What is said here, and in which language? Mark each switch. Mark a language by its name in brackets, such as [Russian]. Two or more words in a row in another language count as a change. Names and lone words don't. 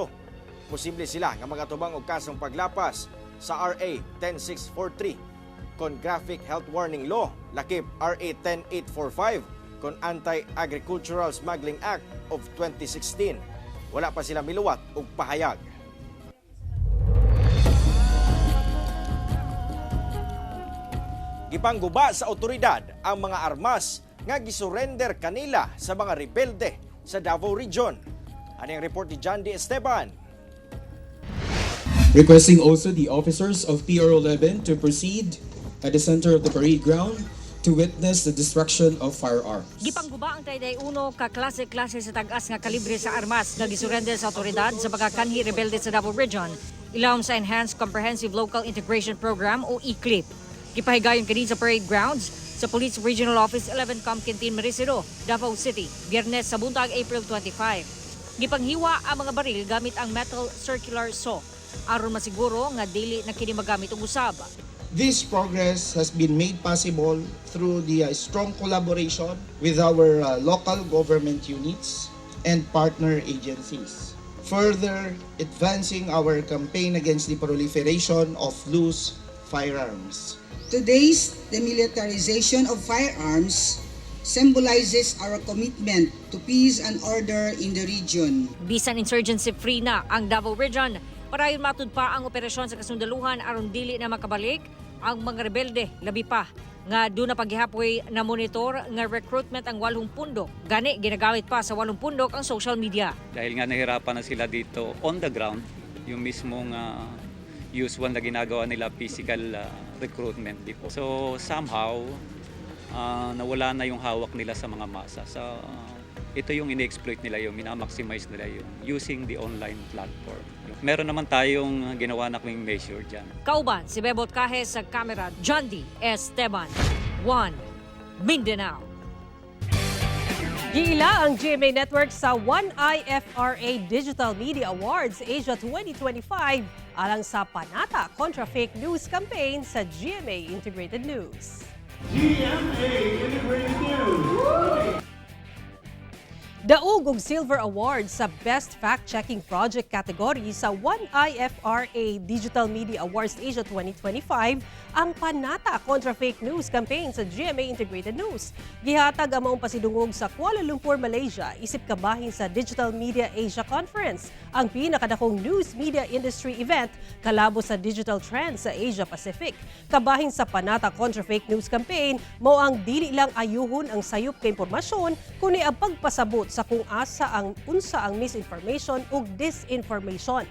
[Cebuano] Posible sila nga magatubang og kasong paglapas sa RA 10643 kon Graphic Health Warning Law, lakip RA 10845 kon Anti-Agricultural Smuggling Act of 2016. Wala pa sila miluwat og pahayag. Gipangguba sa otoridad ang mga armas nga gisurrender kanila sa mga rebelde sa Davao Region. [Filipino] Ano yung report ni John D. Esteban? [English] Requesting also the officers of PRO 11 to proceed at the center of the parade ground to witness the destruction of firearms. [Cebuano] Gipangguba ang 31 ka klase-klase sa tag-as nga kalibre sa armas nga gisurrender sa otoridad sa mga kanhi rebelde sa Davao Region, ilawom sa Enhanced Comprehensive Local Integration Program o ECLIP. Gipahigayon kini sa [English] parade grounds [Cebuano] sa Police Regional Office 11 Camp Quintin Maricero, Davao City, Biyernes sa buntag April 25. Gipanghiwa ang mga baril gamit ang [English] metal circular saw [Cebuano] aron masiguro nga dili na kini magamit og usab. [English] This progress has been made possible through the strong collaboration with our local government units and partner agencies, further advancing our campaign against the proliferation of loose firearms. Today's demilitarization of firearms symbolizes our commitment to peace and order in the region. [Cebuano] Bisan insurgency-free na ang Davao Region, parayon matud pa ang operasyon sa kasundaluhan aron dili na makabalik ang mga rebelde, labi pa nga doon na paghihapoy na monitor nga recruitment ang 8 pundok. Gani, ginagamit pa sa 8 pundok ang [English] social media. [Filipino] Dahil nga nahirapan na sila dito [English] on the ground, [Filipino] yung mismong usual na ginagawa nila [English] physical recruitment [Filipino] dito. So somehow, nawala na yung hawak nila sa mga masa. So ito yung in-exploit nila, yung minamaximize nila yung [English] using the online platform. [Filipino] Meron naman tayong ginawa na kaming measure dyan. [Cebuano] Kauban, si Bebot Kahes sa kamera, John D. Esteban. 1. Mindanao. Giila ang GMA Network sa 1IFRA Digital Media Awards Asia 2025 alang sa Panata Contra Fake News Campaign sa GMA Integrated News. GMA Integrated News! Daog og Silver Award sa Best Fact-Checking Project category sa 1IFRA Digital Media Awards Asia 2025 ang Panata Contra Fake News Campaign sa GMA Integrated News. Gihatag ang maong pasidungog sa Kuala Lumpur, Malaysia, isip kabahin sa Digital Media Asia Conference, ang pinakadakong [English] news media industry event [Cebuano] kalabo sa [English] digital trends [Cebuano] sa Asia Pacific. Kabahin sa Panata Contra Fake News Campaign, mao ang dili lang ayuhon ang sayop kay impormasyon kundi ang pagpasabot sa kung unsa ang misinformation ug disinformation.